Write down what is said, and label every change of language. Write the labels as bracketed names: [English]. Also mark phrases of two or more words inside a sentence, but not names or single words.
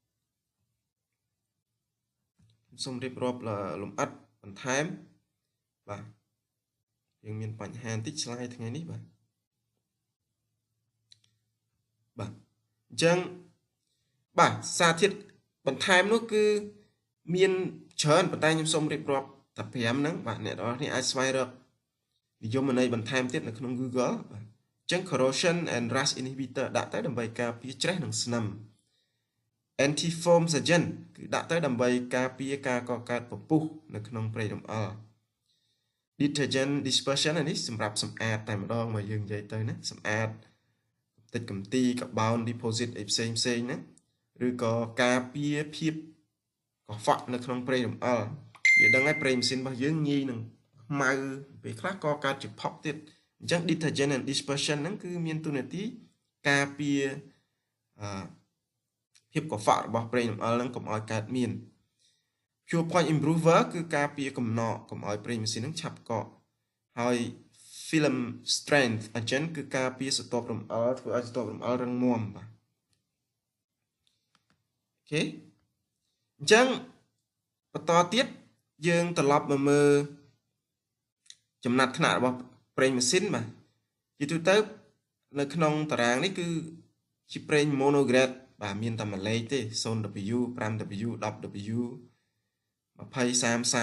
[Khmer] ខ្ញុំសូមរៀបរាប់លម្អិតបន្ថែមបាទយើងមានបញ្ហាបន្តិចឆ្លើយថ្ងៃនេះបាទអញ្ចឹងបាទសារធាតុបន្ថែមនោះគឺមានច្រើនប៉ុន្តែខ្ញុំសូមរៀបរាប់តែ5ហ្នឹង បាទអ្នកទាំងអស់គ្នាអាចស្វែងរកនិយមន័យបន្ថែមទៀតនៅក្នុង Google បាទអញ្ចឹង [English] corrosion and rust inhibitor [Khmer] ដាក់ទៅដើម្បីការពារច្រេះនិងស្នឹម anti-foam agent គឺដាក់ទៅដើម្បីការពារការកកើតពពុះនៅក្នុងប្រេងរំអិល [English] detergent dispersion [Khmer] នេះសម្រាប់សម្អាតតែម្ដងមកយើងនិយាយទៅណាសម្អាតតិចកំទីកាបូន deposit អីផ្សេងហ្នឹងឬក៏ការពារភាពកខ្វក់នៅក្នុងប្រេងរំអិលវាដឹងហើយប្រេងម៉ាស៊ីនរបស់យើងងាយនឹងខ្មៅពេលខ្លះក៏កើតជាផុកទៀតអញ្ចឹង [English] detergent and dispersion [Khmer] ហ្នឹងគឺមានតួនាទីការពារ ភាពកខ្វក់របស់ប្រេងរំអិលហ្នឹងកុំឲ្យកើតមាន [English] pure point improver [Khmer] គឺការពារកំណកកុំឲ្យប្រេងម៉ាស៊ីនហ្នឹងឆាប់កកហើយ [English] film strength agent [Khmer] គឺការពារស្រទាប់រំអិលធ្វើឲ្យស្រទាប់រំអិលរឹងមាំបាទអូខេអញ្ចឹងបន្ត ទៀតយើងត្រឡប់មកមើលចំណាត់ថ្នាក់របស់ប្រេងម៉ាស៊ីនបាទជាទូទៅនៅក្នុងតារាងនេះគឺជាប្រេង monograde បាទមានតែមួយលេខទេ 0W 5W 10W 20 30 40